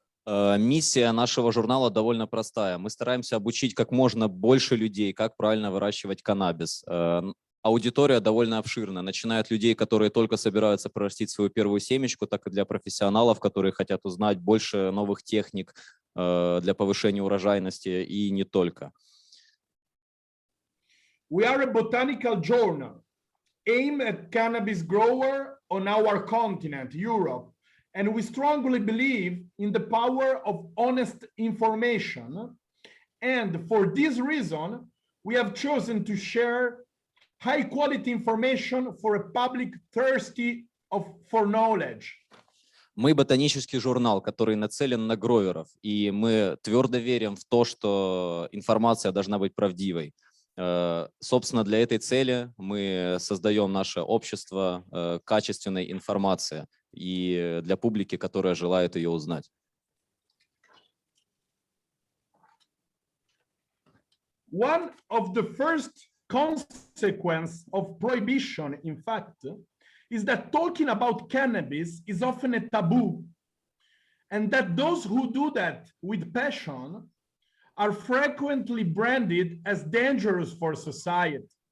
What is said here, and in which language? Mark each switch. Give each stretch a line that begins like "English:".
Russian: Миссия нашего журнала довольно простая. Мы стараемся обучить как можно больше людей, как правильно выращивать каннабис. Аудитория довольно обширна, начиная от людей, которые только собираются прорастить свою первую семечку, так и для профессионалов, которые хотят узнать больше новых техник для повышения урожайности и не только.
English: We are a botanical journal aimed at cannabis grower on our continent, Europe, and we strongly believe in the power of honest information. And for this reason, we have chosen to share high-quality information for a public thirsty for knowledge.
Russian: Мы ботанический журнал, который нацелен на гроверов, и мы твердо верим в то, что информация должна быть правдивой. Собственно, для этой цели мы создаем наше общество качественной информации и для публики, которая желает ее узнать.
English: One of the first consequences of prohibition, in fact, is that talking about cannabis is often a taboo, and that those who do that with passion are frequently branded as dangerous for society.